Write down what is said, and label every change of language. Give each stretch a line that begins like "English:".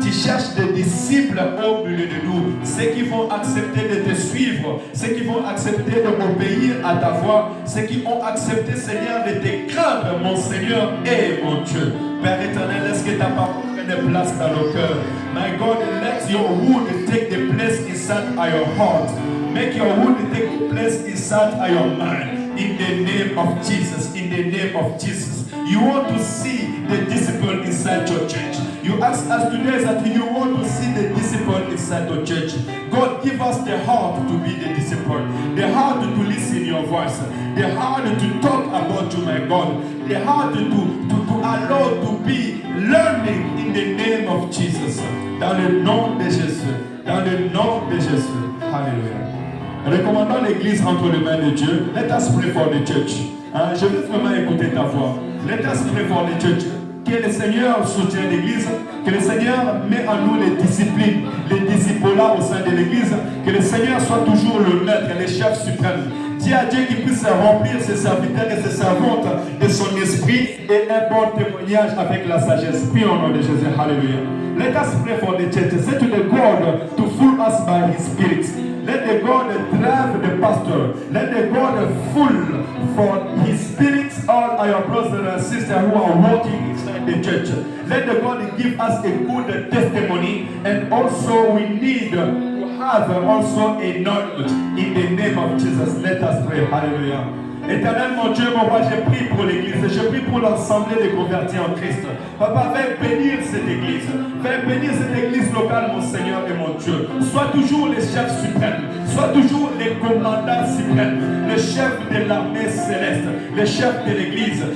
French: Tu cherches des disciples au milieu de nous. Ceux qui vont accepter de te suivre, ceux qui vont accepter d'obéir à ta voix, ceux qui ont accepté, Seigneur, de te craindre, mon Seigneur et mon Dieu. Père éternel, laisse que ta parole prenne place dans nos cœurs.
English: My God, let your word take the place inside your heart. Make your word take place inside your mind. In the name of Jesus, in the name of Jesus. You want to see the discipline inside your church. You ask us today that you want to see the discipline inside your church. God, give us the heart to be the discipline, the heart to listen your voice, the heart to talk about you, my God, the heart to allow to be learning in the name of Jesus.
French: Dans le nom de Jésus, dans le nom de Jésus. Alléluia. Recommandons l'église entre les mains de Dieu.
English: Let us pray for the church.
French: Je veux vraiment écouter ta voix.
English: Let us pray for the church.
French: Que le Seigneur soutienne l'église, que le Seigneur met en nous les disciplines, les disciples-là au sein de l'église, que le Seigneur soit toujours le maître, le chef suprême. Dis à Dieu qu'il puisse remplir ses serviteurs et ses servantes de son esprit et un bon témoignage avec la sagesse. Prions au nom de Jésus. Alléluia.
English: Let us pray for the church. Say to the God to fill us by His Spirit. Let the God drive the pastor. Let the God full for His Spirit bless all our brothers and sisters who are working inside the church. Let the God give us a good testimony, and also we need to have also a knowledge in the name of Jesus. Let us pray. Hallelujah.
French: Éternel mon Dieu, mon roi, j'ai prié pour l'église, je prie pour l'assemblée des convertis en Christ. Papa, viens bénir cette église, viens bénir cette église locale, mon Seigneur et mon Dieu. Sois toujours les chefs suprêmes, sois toujours les commandants suprêmes, les chefs de l'armée céleste, les chefs de l'église.